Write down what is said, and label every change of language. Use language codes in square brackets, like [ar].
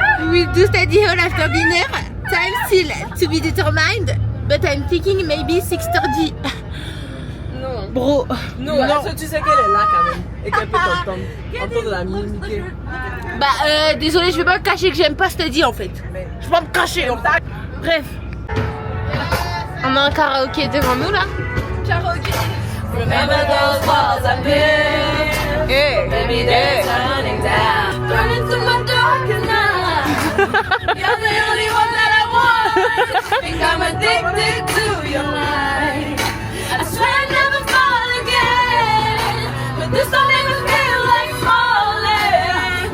[en] We do study hall after dinner. Time still to be determined, but I'm thinking maybe 6:30. [fr] Non. [en] Bro. [fr] Non. Tu sais qu'elle est là quand même et qu'elle peut t'entendre. Entendre la mimiter. Bah désolé, je vais pas me cacher que j'aime pas study en fait. Je vais pas me cacher. Bref. On a un karaoké devant nous là. Karaoké. [en] Remember those walls I built. Hey. Maybe they're turning down. Turn into my darker night. the only one that I want. Think I'm addicted to your light. I swear I'd never fall again, but this don't even feel like falling.